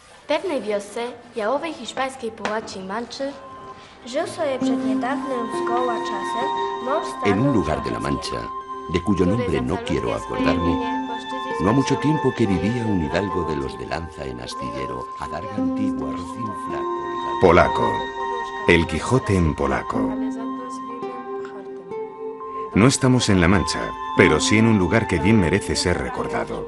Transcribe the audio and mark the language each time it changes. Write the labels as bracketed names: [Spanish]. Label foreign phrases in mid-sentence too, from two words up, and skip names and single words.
[Polish] pewnej wiosce jałowej hiszpańskiej połaci Manczy żył sobie przed niedawnym zgoła czasem mąż [Spanish] En un lugar de la Mancha, de cuyo nombre no quiero acordarme, no ha mucho tiempo que vivía un hidalgo de los de lanza en astillero, adarga antigua, rocín flaco. Polaco. El Quijote en polaco. No estamos en La Mancha, pero sí en un lugar que bien merece ser recordado.